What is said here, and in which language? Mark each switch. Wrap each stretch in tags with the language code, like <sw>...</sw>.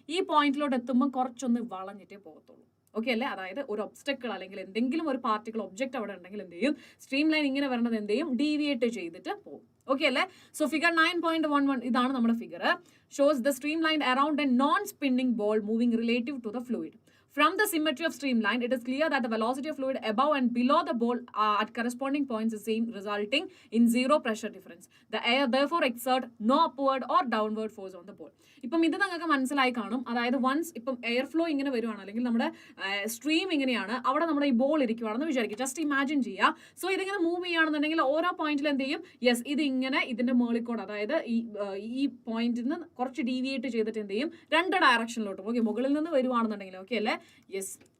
<ml>ഈ പോയിന്റിലോട്ട് എത്തുമ്പോൾ കുറച്ചൊന്ന് വളഞ്ഞിട്ടേ പോകത്തുള്ളൂ. ഓക്കെ അല്ലേ? അതായത് ഒരു ഒബ്സ്റ്റക്കിൾ അല്ലെങ്കിൽ എന്തെങ്കിലും ഒരു പാർട്ടിക്കിൾ ഒബ്ജക്റ്റ് അവിടെ ഉണ്ടെങ്കിൽ എന്ത് ചെയ്യും? സ്ട്രീം ലൈൻ ഇങ്ങനെ വരേണ്ടത് എന്ത് ചെയ്യും? ഡീവിയേറ്റ് ചെയ്തിട്ട് പോകും. ഓക്കെ അല്ലേ?</ml> <en>so figure 9.11</en> <ml>ഇതാണ് നമ്മുടെ</ml> <en>Figure. Shows the streamline around a non spinning ball moving relative to the fluid. From the symmetry of streamline, it is clear that the velocity of fluid above and below the ball at corresponding points is same, resulting in zero pressure difference. The air therefore exert no upward or downward force on the ball.</en> <ml>ഇപ്പം ഇത് നിങ്ങൾക്ക് മനസ്സിലായി കാണും. അതായത് once ഇപ്പം air flow ഇങ്ങനെ വരുവാണ് അല്ലെങ്കിൽ നമ്മുടെ സ്ട്രീം ഇങ്ങനെയാണ്, അവിടെ നമ്മുടെ ഈ ബോൾ ഇരിക്കുവാണെന്ന് വിചാരിക്കും. ജസ്റ്റ് ഇമാജിൻ ചെയ്യുക. സോ ഇതിങ്ങനെ മൂവ് ചെയ്യുകയാണെന്നുണ്ടെങ്കിൽ ഓരോ പോയിന്റിൽ എന്ത് ചെയ്യും? യെസ്, ഇത് ഇങ്ങനെ ഇതിന്റെ മേളിക്കോട് അതായത് ഈ പോയിന്റിൽ നിന്ന് കുറച്ച് ഡീവിയേറ്റ് ചെയ്തിട്ട് എന്ത് ചെയ്യും? രണ്ട് ഡയറക്ഷനിലോട്ടും. ഓക്കെ, മുകളിൽ നിന്ന് വരുവാണെന്നുണ്ടെങ്കിൽ ഓക്കെ അല്ലേ? യെസ്,</ml>